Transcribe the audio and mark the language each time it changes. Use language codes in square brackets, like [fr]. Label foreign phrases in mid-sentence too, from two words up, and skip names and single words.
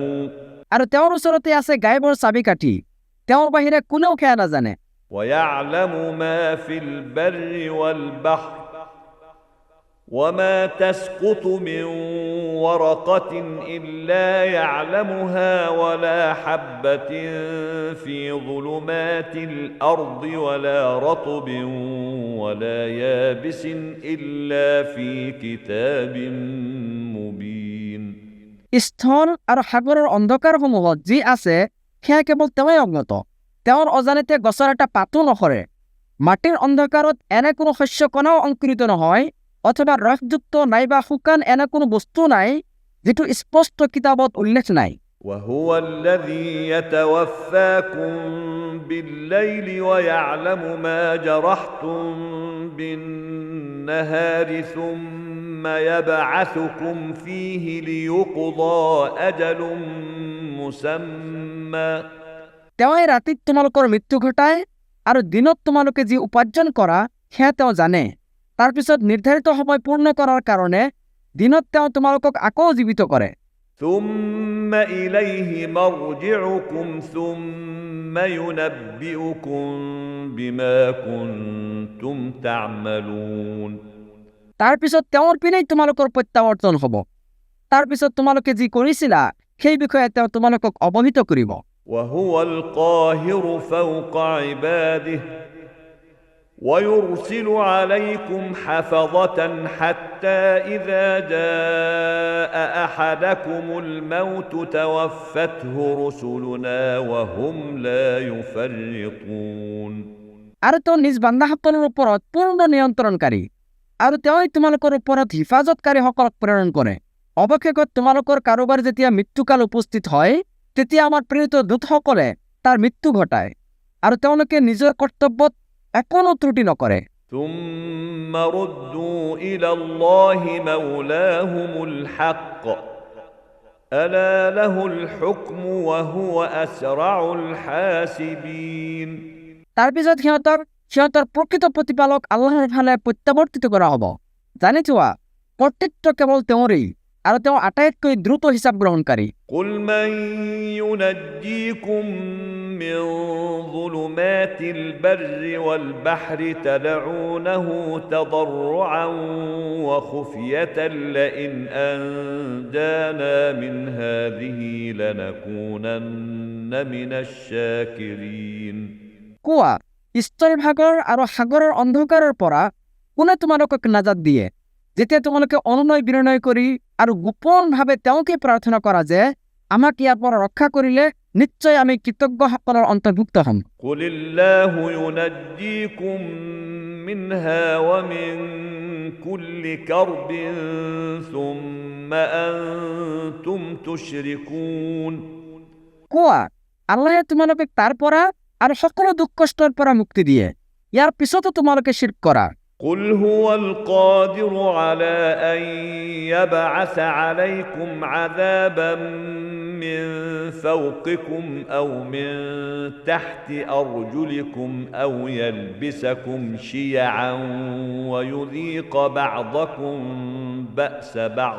[as] আৰু তেওঁৰ ওচৰতে আছে গায়বৰ চাবিকাঠি, তেওঁৰ বাহিৰে কোনেও সেয়া নাজানে। [ar] ويعلم ما في البر والبحر وما تسقط من ورقة إلا يعلمها ولا حبة في ظلمات الأرض ولا رطب ولا يابس إلا في كتاب مبين [as] স্থল আৰু সাগৰৰ অন্ধকাৰসমূহত যি আছে সেয়া কেৱল তেওঁই অজ্ঞাত। তেওঁৰ অজানিতে গছৰ এটা পাতো নসৰে, মাটিৰ অন্ধকাৰত এনে কোনো শস্য কণাও অংকুৰিত নহয়, অথবা ৰসযুক্ত নাইবা শুকান এনে কোনো বস্তু নাই যিটো স্পষ্ট কিতাপত উল্লেখ নাই। [ar] وهو الذي يتوفاكم بالليل ويعلم ما جرحتم بالنهار ثم يبعثكم فيه ليقضى أجل مسمى [as] তেওঁই ৰাতিত তোমালোকৰ মৃত্যু ঘটায় আৰু দিনত তোমালোকে যি উপাৰ্জন কৰা সেয়া তেওঁ জানে। তাৰপিছত নিৰ্ধাৰিত সময় পূৰ্ণ কৰাৰ কাৰণে দিনত তেওঁ তোমালোকক আকৌ জীৱিত কৰে। [ar] ثم إليه مرجعكم ثم ينبئكم بما كنتم تعملون [as] তাৰপিছত তেওঁৰ পিনেই তোমালোকৰ প্ৰত্যাৱৰ্তন হ'ব। তাৰপিছত তোমালোকে যি কৰিছিলা সেই বিষয়ে তেওঁ তোমালোকক অৱহিত কৰিব। [ar] وهو القاهر فوق عباده ويرسل عليكم حفظة حتى إذا جاء أحدكم الموت توفته رسلنا وهم لا يفرطون [as] আৰু তেওঁ নিজ বান্দাসকলৰ ওপৰত পূৰ্ণ নিয়ন্ত্ৰণকাৰী আৰু তেওঁই তোমালোকৰ ওপৰত হিফাজতকাৰীসকলক প্ৰেৰণ কৰে। অৱশেষত তোমালোকৰ কাৰোবাৰ যেতিয়া মৃত্যুকাল উপস্থিত হয় তেতিয়া আমাৰ প্ৰেৰিত দূতসকলে তাৰ মৃত্যু ঘটায় আৰু তেওঁলোকে নিজৰ কৰ্তব্যত একোনো ত্ৰুটি নকৰে। [ar] ثم ردوا إلى الله مولاهم الحق ألا له الحكم وهو أسرع الحاسبين [as] তাৰপিছত সিহঁতৰ প্ৰকৃত প্ৰতিপালক আল্লাহৰ ফালে প্ৰত্যাৱৰ্তিত কৰা হ'ব। জানি থোৱা কৰ্তৃত্ব কেৱল তেওঁৰেই আৰু তেওঁ আটাইতকৈ দ্ৰুত হিচাপ গ্ৰহণকাৰী। [ar] قل من ينجيكم من ظلمات البر والبحر تدعونه تضرعا وخفية لئن أنجانا من هذه لنكونن من الشاكرين [as] কোৱা স্থলভাগৰ আৰু সাগৰৰ অন্ধকাৰৰ পৰা কোনে তোমালোকক নাজাত দিয়ে যেতিয়া তোমালোকে অনুনয় বিনয় কৰি আৰু গোপনভাৱে তেওঁকে প্ৰাৰ্থনা কৰা যে আমাক ইয়াৰ পৰা ৰক্ষা কৰিলে নিশ্চয় আমি কৃতজ্ঞসকলৰ অন্তৰ্ভুক্ত হ'ম। [ar] قل الله ينجيكم منها ومن كل كرب ثم أنتم تشركون [as] কোৱা আল্লাহে তোমালোকক তাৰ পৰা আৰু সকলো দুখ কষ্টৰ পৰা মুক্তি দিয়ে। ইয়াৰ পিছতো তোমালোকে শিৰক কৰা। [ar] قل هو القادر على أن يبعث عليكم عذابا من فوقكم أو من تحت أرجلكم أو يلبسكم شيعا ويذيق بعضكم بأس بعض।